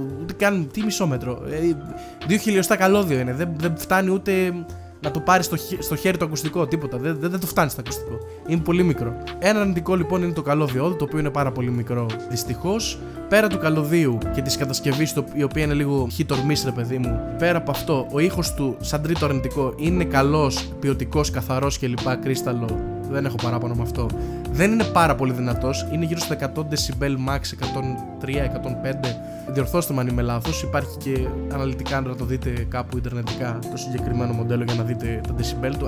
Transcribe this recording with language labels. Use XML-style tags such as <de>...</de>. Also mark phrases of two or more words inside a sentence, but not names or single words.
<el>Τι μισό μέτρο. 2 χιλιοστά καλώδιο είναι. Δεν φτάνει ούτε να το πάρει στο χέρι το ακουστικό, τίποτα. Δεν το φτάνει στο ακουστικό. Είναι πολύ μικρό. Ένα αρνητικό λοιπόν είναι το καλώδιό, το οποίο είναι πάρα πολύ μικρό δυστυχώς. Πέρα του καλωδίου και της κατασκευής, η οποία είναι λίγο</el> <en>hit or miss,</en> <el>ρε παιδί μου. Πέρα από αυτό, ο ήχος του, σαν τρίτο αρνητικό, είναι καλός, ποιοτικός, καθαρός κλπ. Κρίσταλο. Δεν έχω παράπονο με αυτό. Δεν είναι πάρα πολύ δυνατός. Είναι γύρω στα 100</el> <en>decibel max,</en> <el>103-105. Διορθώστε με αν είμαι λάθος. Υπάρχει και αναλυτικά να το δείτε κάπου ιντερνετικά το συγκεκριμένο μοντέλο για να δείτε τα decibel του.</el>